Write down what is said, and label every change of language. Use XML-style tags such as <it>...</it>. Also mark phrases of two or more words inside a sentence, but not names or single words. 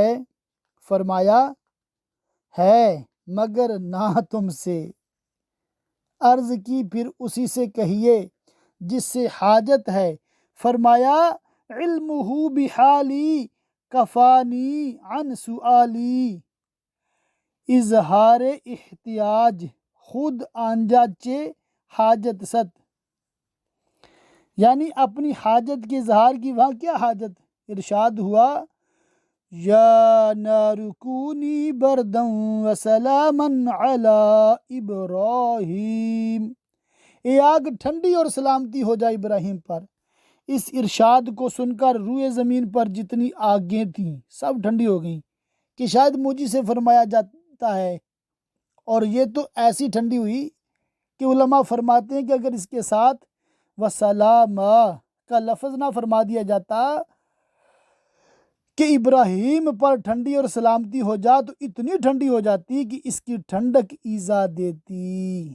<ur>فرمایا ہے، مگر نہ تم سے۔ عرض کی، پھر اسی سے کہیے جس سے حاجت ہے۔</ur> <ar>فرمایا، علمہ بحالی کفانی عن سؤالی۔</ar> <fa>اظہار احتیاج خود آنجاچے حاجت ست،</fa> <ur>یعنی اپنی حاجت کے اظہار کی وہاں کیا حاجت؟ ارشاد ہوا،</ur> <ar>یا نار کونی بردا وسلاما علی ابراہیم،</ar> <ur>اے آگ ٹھنڈی اور سلامتی ہو جائے ابراہیم پر۔ اس ارشاد کو سن کر روئے زمین پر جتنی آگیں تھیں سب ٹھنڈی ہو گئیں، کہ شاید مجھ سے فرمایا جاتا ہے، اور یہ تو ایسی ٹھنڈی ہوئی کہ علماء فرماتے ہیں کہ اگر اس کے ساتھ وسلامہ کا لفظ نہ فرما دیا جاتا کہ ابراہیم پر ٹھنڈی اور سلامتی ہو جا، تو اتنی ٹھنڈی ہو جاتی کہ اس کی ٹھنڈک ایذا دیتی۔</ur>